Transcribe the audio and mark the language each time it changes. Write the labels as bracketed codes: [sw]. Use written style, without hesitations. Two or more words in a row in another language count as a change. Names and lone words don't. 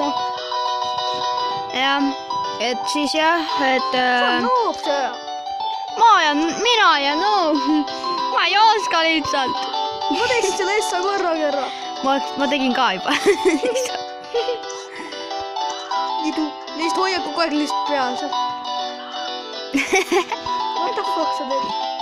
[et] Jah, et siis jah, et... Noob see. Mina ja noob. Ma ei oska lihtsalt. Ma teeksin selle essa korra. Ma tegin ka juba. Neist hoia kogu aeg lihtsalt peas. [en] What the fuck [et] sa teed?